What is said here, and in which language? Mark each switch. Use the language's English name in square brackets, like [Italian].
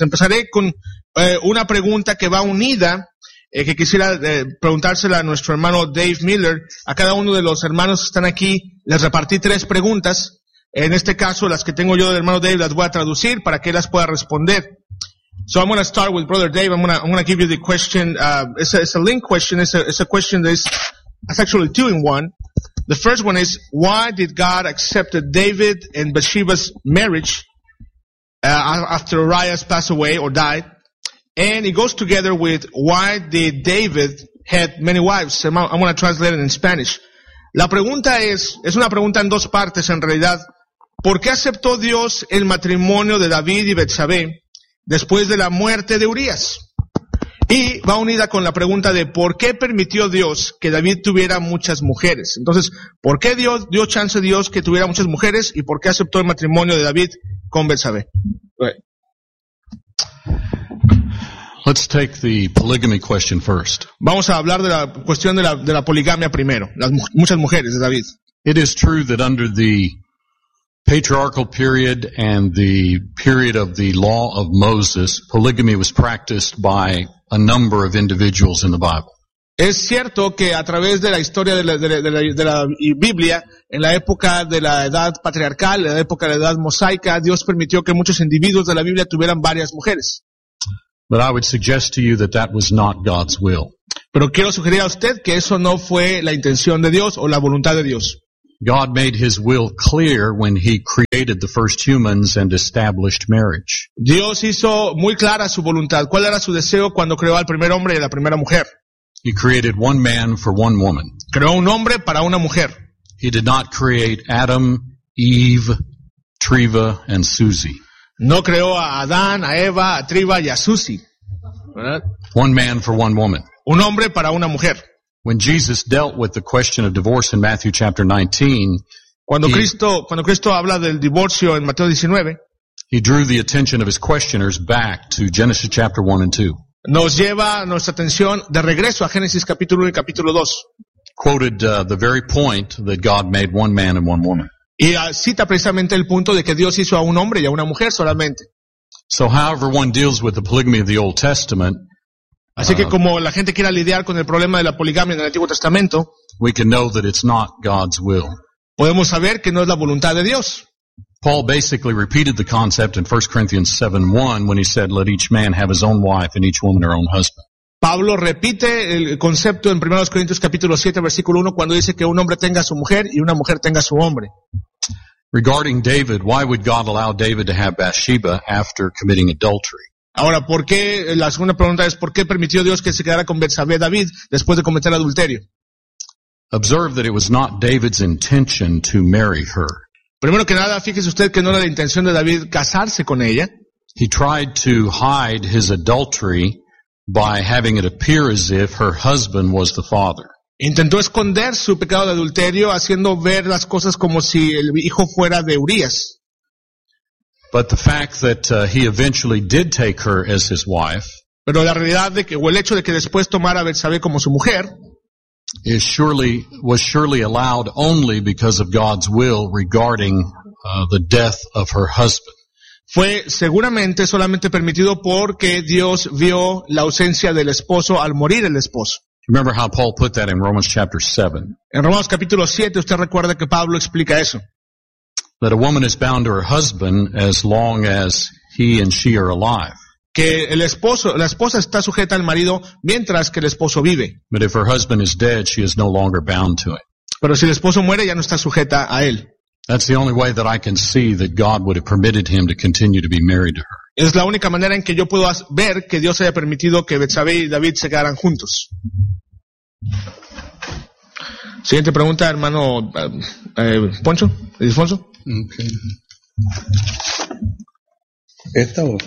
[Spanish] Empezaré con una pregunta que va unida, que quisiera preguntársela a nuestro hermano Dave Miller. A cada uno de los hermanos que están aquí, les repartí tres preguntas. En este caso, las que tengo yo del hermano Dave las voy a traducir para que él las pueda responder. [English] So I'm going to start with Brother Dave. I'm going to give you the question. It's a link question. It's a question that is actually two in one. The first one is, why did God accept David and Bathsheba's marriage after Uriah passed away or died? And it goes together with, why did David had many wives? I'm going to translate it in Spanish. [Spanish] La pregunta es una pregunta en dos partes en realidad. ¿Por qué aceptó Dios el matrimonio de David y Betsabé después de la muerte de Urias? Y va unida con la pregunta de ¿por qué permitió Dios que David tuviera muchas mujeres? Entonces, ¿por qué Dios dio chance a Dios que tuviera muchas mujeres y por qué aceptó el matrimonio de David con Betsabé? [English] Let's take the polygamy question first. [Spanish] Vamos a hablar de la cuestión de la poligamia primero, las muchas mujeres de David. [English] It is true that under the patriarchal period and the period of the law of Moses, polygamy was practiced by a number of individuals in the Bible. [Spanish] Es cierto que a través de la historia de la Biblia, en la época de la edad patriarcal, en la época de la edad mosaica, Dios permitió que muchos individuos de la Biblia tuvieran varias mujeres. [English] But I would suggest to you that that was not God's will. [Spanish] Pero quiero sugerir a usted que eso no fue la intención de Dios o la voluntad de Dios. [English] God made his will clear when he created the first humans and established marriage. [Spanish] Dios hizo muy clara su voluntad. ¿Cuál era su deseo cuando creó al primer hombre y a la primera mujer? [English] He created one man for one woman. [Spanish] Creó un hombre para una mujer. [English] He did not create Adam, Eve, Treva, and Susie. [Spanish] No creó a Adán, a Eva, a Treva y a Susie. ¿Verdad? [English] One man for one woman. [Spanish] Un hombre para una mujer. [English] When Jesus dealt with the question of divorce in Matthew chapter 19, [Spanish] cuando Cristo habla del divorcio en Mateo 19, [English] he drew the attention of his questioners back to Genesis chapter 1 and 2. [Spanish] Nos lleva nuestra atención de regreso a Génesis capítulo 1 y capítulo 2. [English] Quoted the very point that God made one man and one woman. [Spanish] Y cita precisamente el punto de que Dios hizo a un hombre y a una mujer solamente. [English] So however one deals with the polygamy of the Old Testament, [Spanish] así que como la gente quiera lidiar con el problema de la poligamia en el Antiguo Testamento, [English] we can know that it's not God's will. [Spanish] Podemos saber que no es la voluntad de Dios. [English] Paul basically repeated the concept in 1 Corinthians 7:1 when he said, "Let each man have his own wife and each woman her own husband." [Spanish] Pablo repite el concepto en 1 Corintios capítulo 7 versículo 1 cuando dice que un hombre tenga su mujer y una mujer tenga su hombre. [English] Regarding David, why would God allow David to have Bathsheba after committing adultery? [Spanish] Ahora, ¿por qué? La segunda pregunta es, ¿por qué permitió Dios que se quedara con Betsabé David después de cometer adulterio? [English] Observe that it was not David's intention to marry her. [Spanish] Primero que nada, fíjese usted que no era la intención de David casarse con ella. [English] He tried to hide his adultery by having it appear as if her husband was the father. [Spanish] Intentó esconder su pecado de adulterio haciendo ver las cosas como si el hijo fuera de Urias. [English] But the fact that he eventually did take her as his wife, [Spanish] pero la realidad de que, o el hecho de que después tomara a Betsabé como su mujer, [English] was surely allowed only because of God's will regarding the death of her husband. [Spanish] Fue seguramente solamente permitido porque Dios vio la ausencia del esposo al morir el esposo. [English] Remember how Paul put that in Romans chapter 7. [Spanish] En Romanos capítulo 7 usted recuerda que Pablo explica eso. [English] That a woman is bound to her husband as long as he and she are alive. [Spanish] Que el esposo, la esposa está sujeta al marido mientras que el esposo vive. [English] But if her husband is dead, she is no longer bound to him. [Spanish] Pero si el esposo muere ya no está sujeta a él. [English] That's the only way that I can see that God would have permitted him to continue to be married to her. [Spanish] Es la única manera en que yo puedo ver que Dios haya permitido que Betsabé y David se quedaran juntos. Siguiente pregunta, hermano Poncho, Alfonso. [English] Okay. [Spanish] ¿Esta o?